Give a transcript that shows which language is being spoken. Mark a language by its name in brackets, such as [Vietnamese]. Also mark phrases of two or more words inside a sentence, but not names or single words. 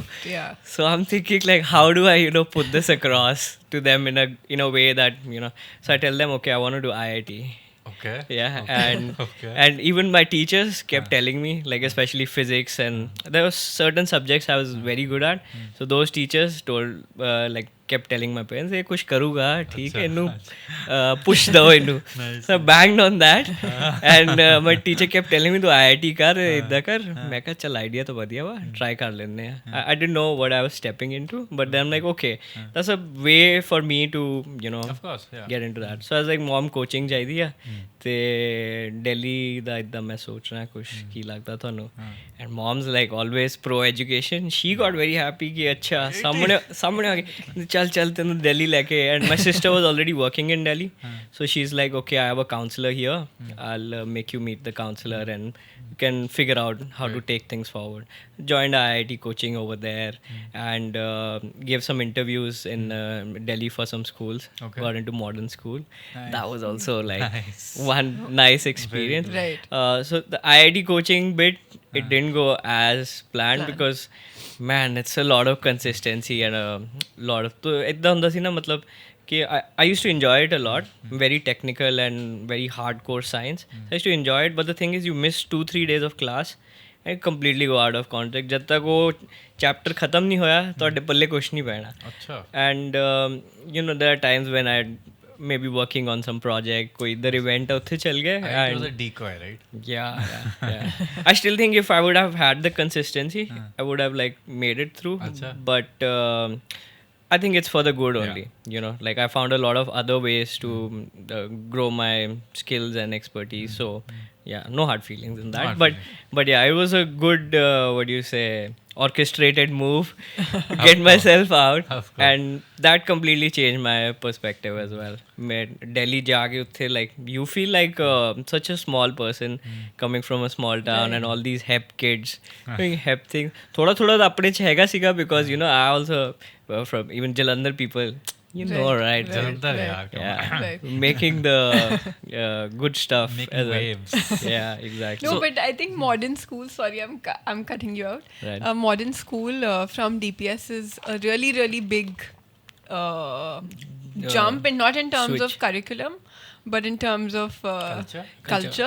[English] So I'm thinking like, how do I, you know, put this across to them in a way that, you know, so I tell them, okay, I want to do IIT. And even my teachers kept telling me, like especially physics, and there were certain subjects I was very good at. So those teachers told like kept telling my parents, [Punjabi] "Hey, ਕੁਛ ਕਰੂਗਾ, ਠੀਕ ਹੈ, ਇਨੂੰ ਪੁਸ਼ ਦੋ ਇਨੂੰ." [English] So I banged on that, and my teacher kept telling me to [Punjabi] IIT ਕਰ, ਇੱਦਾਂ ਕਰ. ਮੈਂ ਕਿਹਾ ਚੱਲ ਆਈਡੀਆ ਤਾਂ ਬੜੀਆ ਹੋਇਆ, ਟ੍ਰਾਈ ਕਰ ਲੈਣੇ ਹਨ. [English] I didn't know what I was stepping into, but then I'm like, okay, that's a way for me to, you know, get into that. So I was like, mom coaching [Punjabi] ਚਾਹੀਏ ਹੈ, ਤੇ Delhi ਦਾ ਇੱਦਾਂ ਮੈਂ ਸੋਚ ਰਿਹਾ ਕੁਛ ਕੀ ਲੱਗਦਾ ਤੁਹਾਨੂੰ. [English] And mom's like always pro education. She got very happy [Punjabi] ਕਿ ਅੱਛਾ ਸਾਮ੍ਹਣੇ ਆ ਗਏ ਚੱਲ ਤੈਨੂੰ Delhi ਲੈ ਕੇ. [English] And my sister was already working in Delhi, so she's like, okay, I have a counselor here, I'll make you meet the counselor and you can figure out how to take things forward. Joined IIT coaching over there and gave some interviews in Delhi for some schools. Got into modern school. That was also like one nice experience. So the IIT coaching bit, it didn't go as planned because man, it's a lot of consistency and a lot of [Punjabi] ਤਾਂ ਇੰਨਾ ਹੁੰਦਾ ਸੀ ਨਾ ਮਤਲਬ ਕਿ [English] I used to enjoy it a lot, very technical and very hardcore science. I used to enjoy it, but the thing is you miss 2-3 days of class and completely go out of context. [Punjabi] ਜਦ ਤਕ ਉਹ ਚੈਪਟਰ ਖ਼ਤਮ ਨਹੀਂ ਹੋਇਆ ਤੁਹਾਡੇ ਪੱਲੇ ਕੁਛ ਨਹੀਂ ਪੈਣਾ. [English] And you know, there are times when I maybe working on some project, [Punjabi] ਕੋਈ ਇੱਧਰ ਈਵੈਂਟ ਹੈ ਉੱਥੇ ਚੱਲ ਗਏ. [English] It was a decoy, right? Yeah. I still think if I would have had the consistency, I would have like made it through. But I think it's for the good only. You know, like I found a lot of other ways to grow my skills and expertise. So yeah, no hard feelings in that. But yeah, it was a good what do you say, orchestrated move to get myself out, and that completely changed my perspective as well. [Punjabi] Delhi jaake utthe, [English] like you feel like such a small person coming from a small town and all these hep kids doing hep things. [Punjabi] ਥੋੜਾ ਆਪਣੇ 'ਚ ਹੈਗਾ ਸੀਗਾ [English] because, you know, I also from even Jalandhar people, you know, right? Making the good stuff, making waves. Yeah, exactly. No, but I think modern school, sorry, I'm cutting you out. Modern school from DPS is a really, really big jump, and not in terms of curriculum, but in terms of culture.